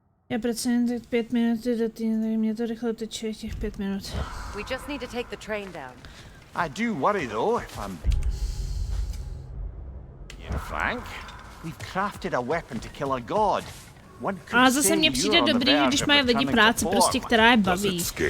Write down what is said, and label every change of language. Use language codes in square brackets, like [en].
[cs] Já pracuji teď 5 minut do týdne, tak mě to rychle teče těch 5 minut. [en] We just need to take the train down. I do worry though, if I'm frank. We've crafted a weapon to kill a god. [cs] Ale zase mně přijde dobrý, když mají lidi práci prostě, která je baví.